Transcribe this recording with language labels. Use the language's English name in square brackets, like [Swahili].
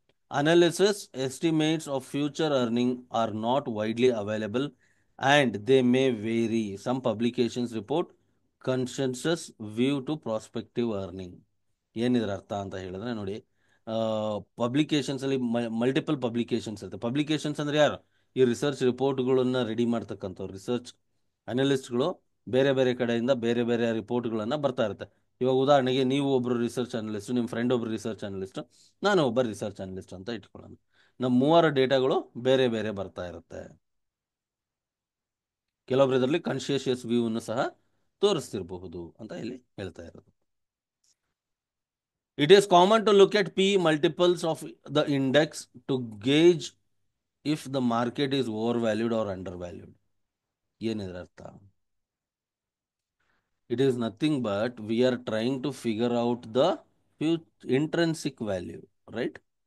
[English] Analysis estimates of future earning are not widely available and they may vary. Some publications report consensus view to prospective earning. [Kannada] ಏನಿದ್ರ ಅರ್ಥ ಅಂತ ಹೇಳಿದ್ರೆ ನೋಡಿ, publications ಅಲ್ಲಿ multiple publications ಇರುತ್ತೆ. Publications ಅಂದ್ರೆ ಯಾರು? ಈ ರಿಸರ್ಚ್ ರಿಪೋರ್ಟ್ಗಳನ್ನ ರೆಡಿ ಮಾಡ್ತಕ್ಕಂಥವ್ರು, ರಿಸರ್ಚ್ ಅನಲಿಸ್ಟ್ಗಳು ಬೇರೆ ಬೇರೆ ಕಡೆಯಿಂದ ಬೇರೆ ಬೇರೆ ರಿಪೋರ್ಟ್ಗಳನ್ನ ಬರ್ತಾ ಇರುತ್ತೆ. ಇವಾಗ ಉದಾಹರಣೆಗೆ ನೀವು ಒಬ್ರು ರಿಸರ್ಚ್ ಅನಲಿಸ್ಟ್, ನಿಮ್ಮ ಫ್ರೆಂಡ್ ಒಬ್ರು ರಿಸರ್ಚ್ ಅನಲಿಸ್ಟ್, ನಾನು ಒಬ್ಬ ರಿಸರ್ಚ್ ಅನಲಿಸ್ಟ್ ಅಂತ ಇಟ್ಕೊಳ್ಳೋಣ. ನಮ್ಮ ಮೂವರ ಡೇಟಾಗಳು ಬೇರೆ ಬೇರೆ ಬರ್ತಾ ಇರುತ್ತೆ. ಕೆಲವೊಬ್ರು ಇದರಲ್ಲಿ ಕಾನ್ಶಿಯಸ್ ವ್ಯೂವನ್ನು ಸಹ ತೋರಿಸ್ತಿರಬಹುದು ಅಂತ ಇಲ್ಲಿ ಹೇಳ್ತಾ ಇರೋದು. [English] It is common to look at P multiples of the index to gauge if the market is overvalued or undervalued. [Kannada] ಏನಿದ್ರ ಅರ್ಥ? [English] It is nothing but we are trying to figure out the intrinsic value, right?